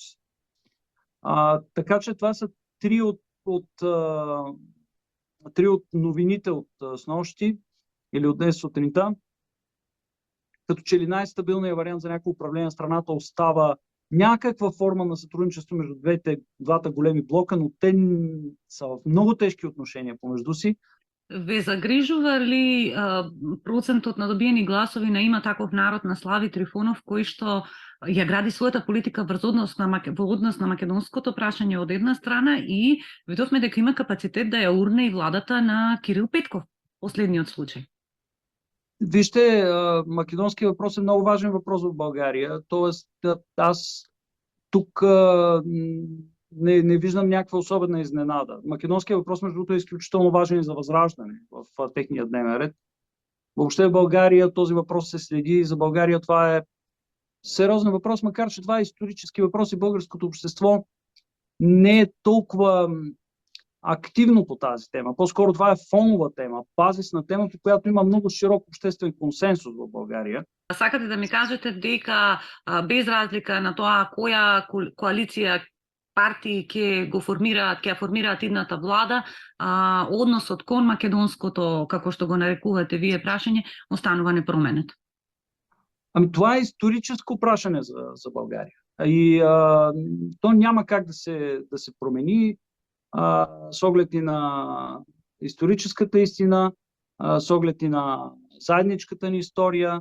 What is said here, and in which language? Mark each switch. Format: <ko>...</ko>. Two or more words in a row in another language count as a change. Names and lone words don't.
<bg>Така че това са три от новините от снощи или от днес сутринта. Като че ли най-стабилният вариант за някакво управление на страната остава някаква форма на сътрудничество между двата големи блока, но те са в много тежки отношения помежду си.</bg> <mk>Ве загрижува ли процентот на добиени гласови на Има таков народ на Слави Трифонов, кој што ја гради својата политика во однос на македонското прашање од една страна и видовме дека има капацитет да ја урне и владата на Кирил Петков, последниот случај?</mk> <bg>Вижте, македонският въпрос е много важен въпрос в България. Тоест, аз тук не виждам някаква особена изненада. Македонският въпрос, между другото, е изключително важен и за Възраждане в техния дневен ред. Въобще в България този въпрос се следи. За България това е сериозен въпрос, макар че това е исторически въпрос и българското общество не е толкова активно по тази тема. По-скоро това е фонова тема, базисна тема, по която има много широк обществен консенсус в България.</bg> <mk>Сакате да ми кажете дека без разлика на тоа која коалиција партии ќе формираат идната влада, односот кон македонското, како што го нарекувате вие, прашање, останува непроменет?</mk> <bg>Ами това е историческо прашање за България. И то няма как да се промени с оглед и на историческата истина, с оглед и на заедничката ни история.</bg>